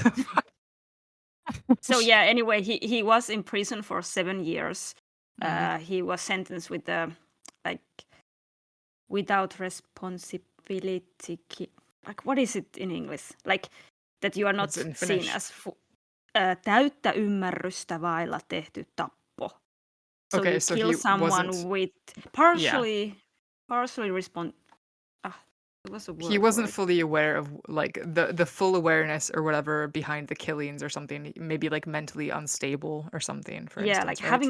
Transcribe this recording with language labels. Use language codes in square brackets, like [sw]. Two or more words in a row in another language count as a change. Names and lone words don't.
[en] So yeah, anyway, he was in prison for 7 years. He was sentenced with like without responsibility. Like what is it in English? Like that you are not What's it in seen Finnish? [fi] as täyttä ymmärrystä vailla tehty tappo. [en] So Okay, you so kill he someone wasn't. with partially respond. It was a word He wasn't for it. fully aware of like the full awareness or whatever behind the killings or something. Maybe like mentally unstable or something. For Yeah, instance, like right? having